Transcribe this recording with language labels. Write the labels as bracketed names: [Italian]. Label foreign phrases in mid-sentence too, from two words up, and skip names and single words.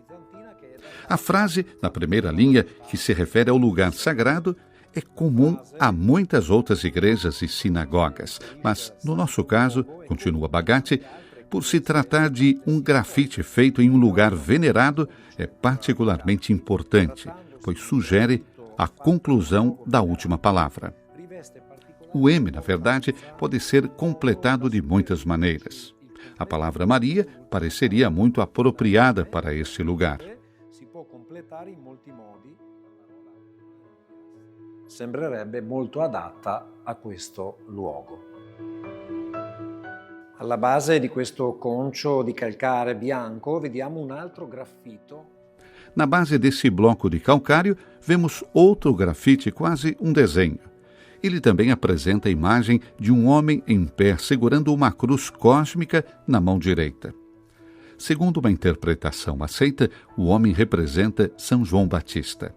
[Portuguese] A frase, na primeira linha, que se refere ao lugar sagrado, é comum a muitas outras igrejas e sinagogas, mas, no nosso caso, continua Bagatti, por se tratar de um grafite feito em um lugar venerado, é particularmente importante, pois sugere a conclusão da última palavra. O M, na verdade, pode ser completado de muitas maneiras. A palavra Maria pareceria muito apropriada para este lugar. [Italian] Sembrerebbe molto adatta a questo luogo. Alla base di questo concio di calcare bianco vediamo un altro graffito. [Portuguese] Na base desse bloco de calcário, vemos outro grafite, quase um desenho. Ele também apresenta a imagem de um homem em pé segurando uma cruz cósmica na mão direita. Segundo uma interpretação aceita, o homem representa São João Batista.